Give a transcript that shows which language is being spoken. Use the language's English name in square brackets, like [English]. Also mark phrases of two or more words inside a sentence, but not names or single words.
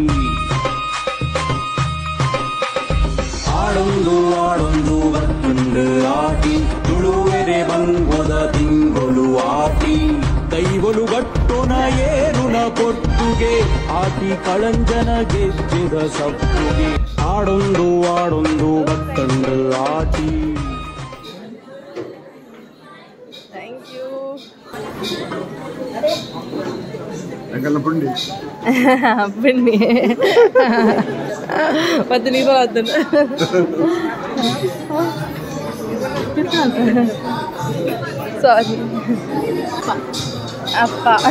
[Tulu] ಆಡೊಂದು ಬತ್ತಂಡು ಆಟಿ ತುಳುವೆರೆ ಬಂಗೊದ ತಿಂಗುಲು ಆಟಿ ಕೈಗೊಲು ಗಟ್ಟುನ ಕೊಟ್ಟುಗೆ ಆಟಿ ಕಳಂಜನ ಗೆಜ್ಜೆದ ಸಪ್ಪುಗೆ ಆಡೊಂದು ಆಡೊಂದು ಬತ್ತಂಡು ಆಟಿ. [English] Thank you. ಪುಂಡಿ [Kannada] ಮತ್ತೆ ನೀವು ಅದನ್ನ ಸಾರಿ ಅಪ್ಪ.